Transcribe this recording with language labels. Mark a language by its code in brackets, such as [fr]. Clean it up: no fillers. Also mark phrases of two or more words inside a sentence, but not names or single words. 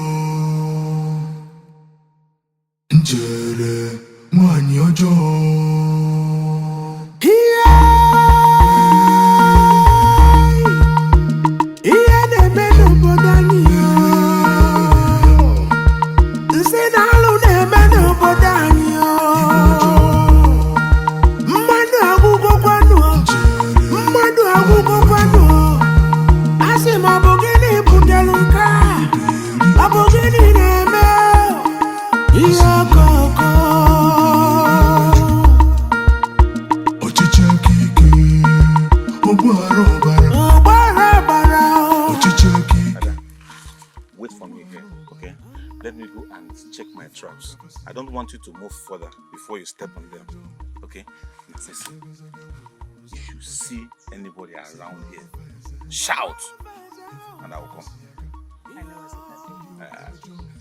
[ig] Njere, nwanyị ọjọọ. Ihe na-eme n'obodo anyị o. Nsị na alụ na-eme n'obodo anyị o. Mmadụ agwụgwọkwanụ. Mmadụ agwụgwọkwanụ. Asị m ọ bụ gịnị butere nke a? Ọ bụ gịnị na-eme? Ihe ọkọọkọ. Ọchịchị aka ike. Ọgbaghara ọbara. Ọgbaghara ọbara. Ọchịchị aka ike. [en] Wait for me here, okay? Let me go and check my traps. I don't want you to move further before you step on them, okay? Now, listen. If you see anybody around here, shout, and I will come. I know what you can do.